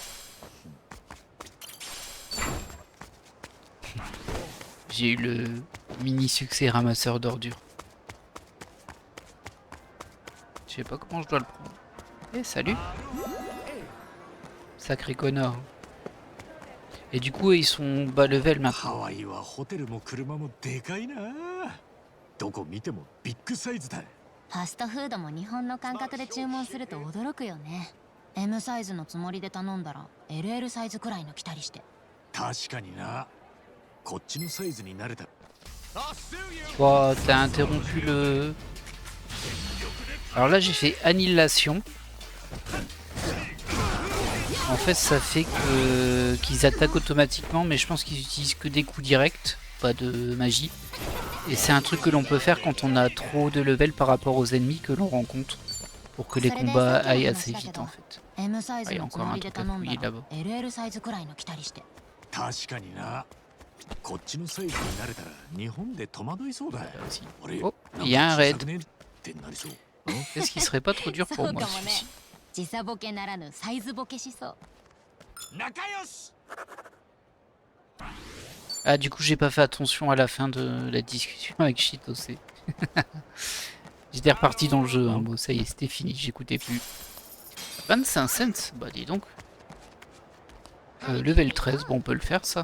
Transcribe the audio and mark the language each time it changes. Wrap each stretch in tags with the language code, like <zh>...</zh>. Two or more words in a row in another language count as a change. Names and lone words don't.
<fr>J'ai eu le mini succès ramasseur d'ordures. Je sais pas comment je dois le prendre. Eh, salut! Sacré connard. Et du coup, ils sont bas level</fr> <ja>ハ</ja> <fr>maintenant.</fr> <ja>ワイはホテルも車もでかいな。どこ見てもビッグサイズだ。ファストフードも日本の感覚で注文すると驚くよね。 M サイズのつもりで頼んだら LL サイズくらいの来たりして。確かにな。こっちのサイズに慣れた。</ja> <fr>Oh, t'as interrompu le... Alors là, j'ai fait annihilation. En fait, ça fait que qu'ils attaquent automatiquement, mais je pense qu'ils utilisent que des coups directs, pas de magie. Et c'est un truc que l'on peut faire quand on a trop de level par rapport aux ennemis que l'on rencontre, pour que les combats aillent assez vite en fait.</fr> <ja>M サイ</ja> <fr>Ah,</fr> <ja>ズ</ja> <fr>il y a</fr> <ja>のつ</ja> <fr>encore</fr> <ja>も</ja> <fr>un</fr> <ja>りで</ja> <fr>truc à</fr> <ja>頼んだ</ja> <fr>fouiller</fr> <ja>ら</ja> <fr>là-bas.</fr> <ja>LL サイズくらいの来たりして。確かにな。こっちのサイズに慣れたら日本で戸惑いそうだ。</ja> <fr>Là aussi.</fr> <ja>あれ</ja> <fr>Oh, il y a un</fr> <ja>なんか小</ja> <fr>raid.</fr> <ja>さくねってなりそう。</ja> <fr>Est-ce qu'il serait pas trop dur</fr> <ja>そ</ja> <fr>pour</fr> <ja>う</ja> <fr>moi</fr> <ja>かもね。</ja> <fr>celui-ci?</fr> <ja>時差ボケならぬサイズボケしそう。仲良し。</ja> <fr>Ah, du coup, j'ai pas fait attention à la fin de la discussion avec Chitose. J'étais reparti dans le jeu, hein. Bon, ça y est, c'était fini, j'écoutais plus. 25 cents, bah dis donc. Level 13, bon, on peut le faire ça.</fr>